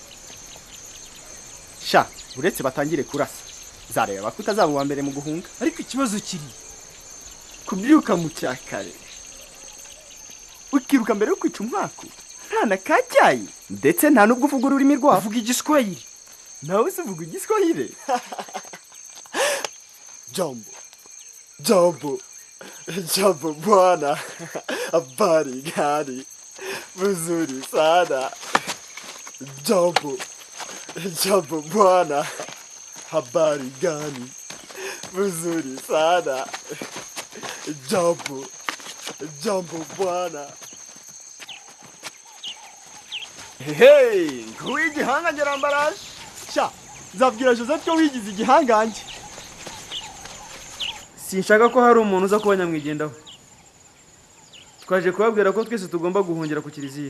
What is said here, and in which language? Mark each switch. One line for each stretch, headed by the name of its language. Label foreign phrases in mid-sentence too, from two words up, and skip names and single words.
Kinyarwanda: sha uretse batangire kurasa zareba ko utazaba uwa mbere mu guhunga. Ariko ikibazo kiri kubyuka mu cyakare ukiruka mbere yo kwica umwaka nta na kajyayi ndetse nta n'ubwo uvuga ururimi rwabo. uvuga igiswahili. nawe se uvuga igiswahili?
Swahili: jambo bwana, habari gani? Vizuri sana. Jambo bwana, habari gani? Vizuri sana. Jambo bwana.
Kinyarwanda: Hey, kuwigihanga ngerambaraje. Sha, nzabwira Joseph ko wigize igihangange. Sinshaka ko hari umuntu uza kubanya mwigendaho. Twaje kubabwira ko twese tugomba guhungira ku kiliziya.